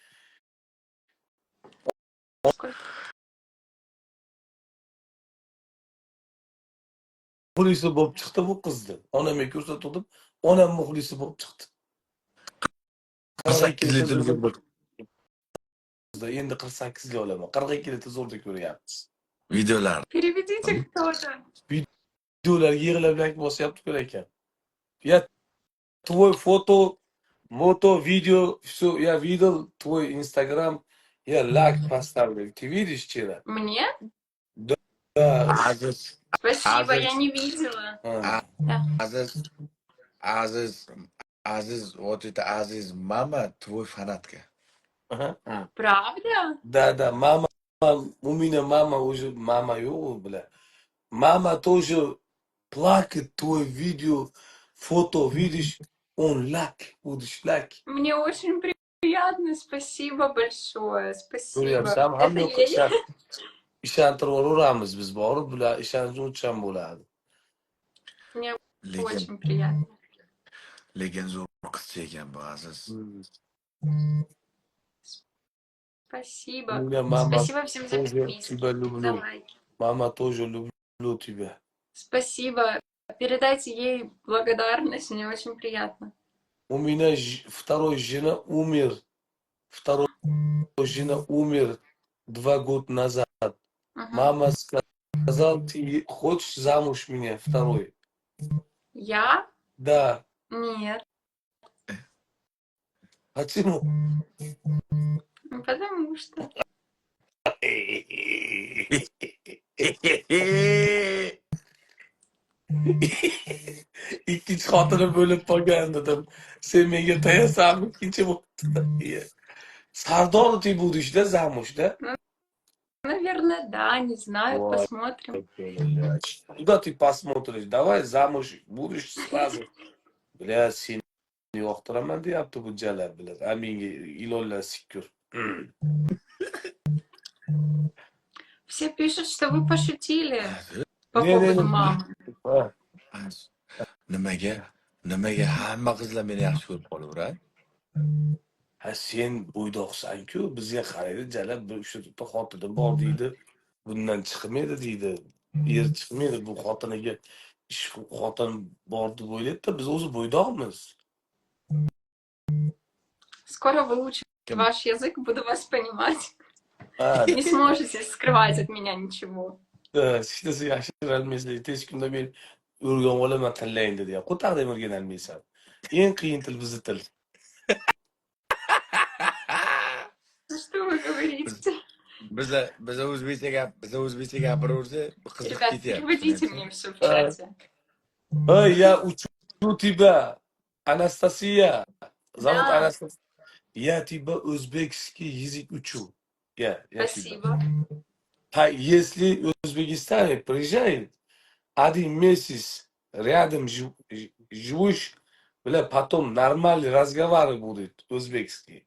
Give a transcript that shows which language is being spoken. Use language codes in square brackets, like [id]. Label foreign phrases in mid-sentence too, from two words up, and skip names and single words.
[uz] Muxlisi bo'lib chiqdi bu qizni. Onamga ko'rsatdim, onam muxlisi bo'lib chiqdi. 8 litr bir Endi 48 ga olaman. 42 litr zo'rda ko'ryapmiz. videolar. [ru] Переведите кто-то. [uz] Videolar yig'lab like bosyapti ko'r ekan. [ru] Я твой фото, мото, видео, все, я видел твой Инстаграм, я лайк поставлю. Ты видишь вчера? Мне? Да. Aziz, Спасибо, Aziz. я не видела. Да. Aziz, вот это Aziz, мама твой фанатка. Правда? Да, мама, у меня мама уже, мама его, бля. Мама тоже плакает твой видео, фото, видишь, он лайк, будешь лайк. Мне очень приятно, спасибо большое, спасибо. [uz] Ko'ryapsan, [ru] Это [uz] hamma yoqqa [ru] я... [uz] ishontirib yuboramiz biz borib, bular ishonuvchan bo'ladi. [ru] Мне [uz] Lekin, [ru] очень приятно. [uz] lekin zo'r qizcha ekan bu Aziz. [ru] Спасибо. Меня мама Спасибо всем за тоже подписки, тебя за люблю. лайки. Мама тоже люблю тебя. Спасибо. Передайте ей благодарность, мне очень приятно. У меня второй жена умер. Второй жена умер 2 года назад. Мгм. Мама сказал, ты хочешь замуж меня второй? Я? Да. Нет. Почему? Потому что. [uz] İkinci xotini bo'lib qolgan dedim. Sen menga tayasanmi? Ikkinchi bo'libdi. [ru] Sardor ты будешь, да, замуж, да? Наверное, да, не знаю, Ой, посмотрим. блядь. Куда ты посмотришь? Давай замуж будешь сразу. Блядь, [uz] seni yoqtiraman deyapti bu jala, блядь. A menga ilonlar sikkur. [ru] Все пишут, что вы пошутили по [uz] Ne, ne, [ru] поводу [uz] ne. [ru] мамы. [uz] Ha. Nimaga hamma qizlar meni yaxshi ko'rib qolaveradi? Ha sen bo'ydoqsan-ku, bizga qaraydi jala bir uchta to'rtta xotini bor deydi. Bundan chiqmaydi deydi. Er chiqmaydi bu xotiniga ish xotin bor deb o'ylaydi-da, biz o'zi bo'ydoqmiz. [ru] Скоро выучу [uz] Kim? [ru] ваш язык, буду вас понимать. [uz] Ha, [ru] Не сможете скрывать от меня ничего. [uz] hech narsa yashirolmaysan. Hech kunda men o'rganib olaman tillayni dedi. Qo'taqda o'rganolmaysan. Eng qiyin til bizni til. [ru] Что вы говорите? [uz] Biza o'zbekcha gapiraversa, qiziqib [ru] Ребят, [uz] ketyapti. [ru] переводите мне все в [uz] Ha. [ru] чате. Ой, я учу тебя, Анастасия. Зовут Да, Анастасия. Я тебя узбекский язык учу. Я тебя. спасибо. Если в Узбекистане приезжает, один месяц рядом живешь, бля, потом нормальный разговор будет узбекский.